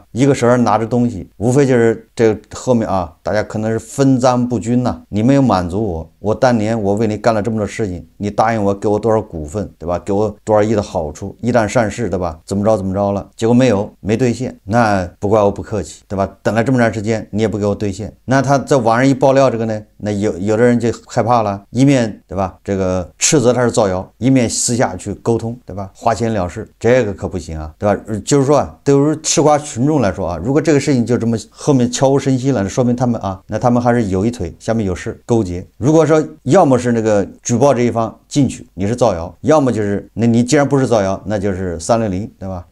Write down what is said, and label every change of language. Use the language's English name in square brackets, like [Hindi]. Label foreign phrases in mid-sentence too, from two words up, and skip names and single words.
[Chinese] 一個手上拿着東西，無非就是這個後面啊，大家可能是分赃不均吶，你沒有滿足我當年我為你幹了這麼多事情，你答應我給我多少股份，對吧？給我多少億的好處，一旦上市，对吧？怎麼着了，結果沒兌現，那不怪我不客氣，对吧？等了這麼長時間，你也不給我兌現，那他在網上一爆料這個呢，那有的人就害怕了，一面對吧？這個斥責他是造謠，一面私下去溝通，對吧？花錢了事，這個可不行啊，對吧？就是說啊，對於吃瓜群眾來說啊，如果這個事情就這麼後面悄無聲息了，說明他們啊，那他們還是有一腿下面有事勾結。如果說要麼是那個舉報這一方進去你是造謠，要麼就是那你既然不是造謠，那就是360，對吧？